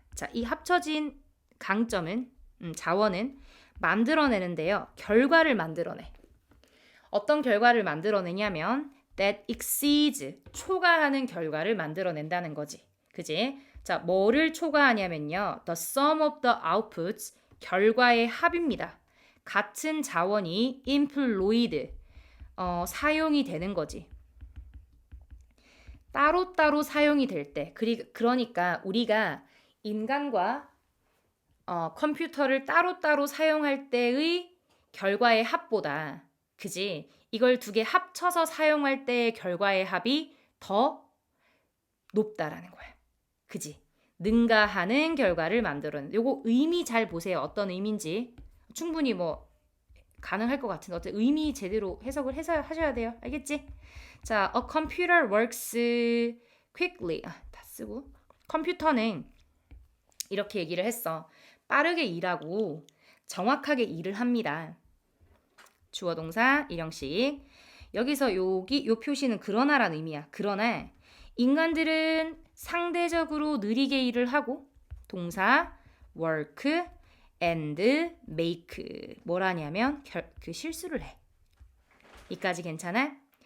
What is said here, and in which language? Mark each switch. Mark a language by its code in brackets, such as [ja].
[ko] 자, 이 합쳐진 강점은 자원은 만들어내는데요. 결과를 만들어내. 어떤 결과를 만들어내냐면 [en] that exceeds, [ko] 초과하는 결과를 만들어낸다는 거지. 그지? 자, 뭐를 초과하냐면요. [en] The sum of the outputs, [ko] 결과의 합입니다. 같은 자원이 employed, 사용이 되는 거지. 따로따로 사용이 될 때. 그러니까 우리가 인간과 컴퓨터를 따로따로 사용할 때의 결과의 합보다, 그지? 이걸 두 개 합쳐서 사용할 때의 결과의 합이 더 높다라는 거야. 그지? 능가하는 결과를 만들어낸. 요거 의미 잘 보세요. 어떤 의미인지. 충분히 뭐 가능할 것 같은데 어쨌든 의미 제대로 해석을 해서 하셔야 돼요. 알겠지? [en] 자, a computer works quickly. [ko] 다 쓰고. 컴퓨터는 이렇게 얘기를 했어. 빠르게 일하고 정확하게 일을 합니다. 주어 동사 일형식. 여기서 요 표시는 그러나라는 의미야. 그러나 인간들은 상대적으로 느리게 일을 하고 동사 [en] work and make [ko] 뭐라냐면 그 실수를 해. 이까지 괜찮아?